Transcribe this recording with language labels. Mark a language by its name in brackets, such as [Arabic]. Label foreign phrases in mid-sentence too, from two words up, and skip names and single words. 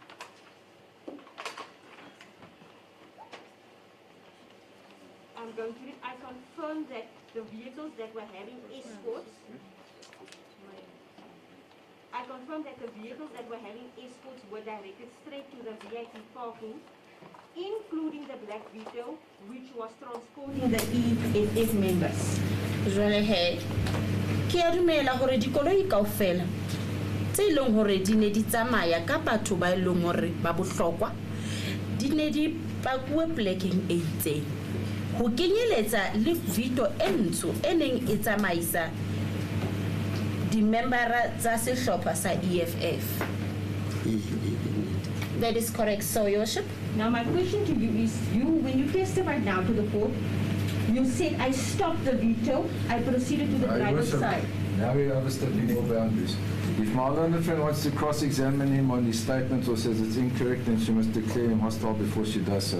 [English] I'm going to read, I confirm that the vehicles that were having escorts, I I confirm that the vehicles that were having escorts were directed straight to the VIP parking, including the Black Vito, which was transporting the EFF members. [Southern Sotho] Jwale he, ke a dumela hore dikoloi kaofela tse ileng hore di ne di tsamaya ka batho ba ileng hore ba bohlokwa di ne di pakuwe plekeng e itseng ho kenyeletsa le Vito e ntsho e neng e tsamaisa di-membera tsa sehlopha sa EFF. [English] That is correct, so your worship. Now my question to you is, when you testified now to the court, you said I stopped the veto, I proceeded to the driver's side. Now we understand legal boundaries. If my learned friend wants to cross-examine him on his statement or says it's incorrect, then she must declare him hostile before she does so.